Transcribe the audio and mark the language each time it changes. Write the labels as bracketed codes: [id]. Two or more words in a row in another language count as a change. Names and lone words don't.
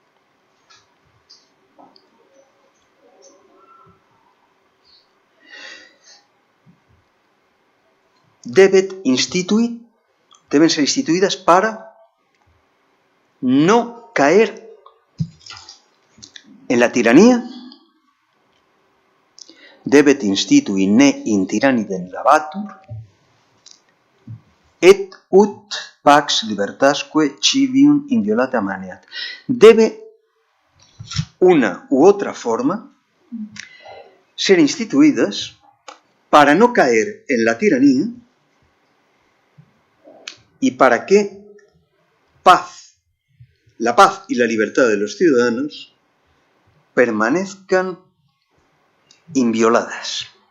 [es] Deben ser instituidas para no caer en la tiranía. [la] Debet institui ne in tyrannidem lavatur, et ut pax libertasque civium inviolata maneat. [es] Debe una u otra forma, ser instituidas para no caer en la tiranía y para que la paz y la libertad de los ciudadanos permanezcan invioladas.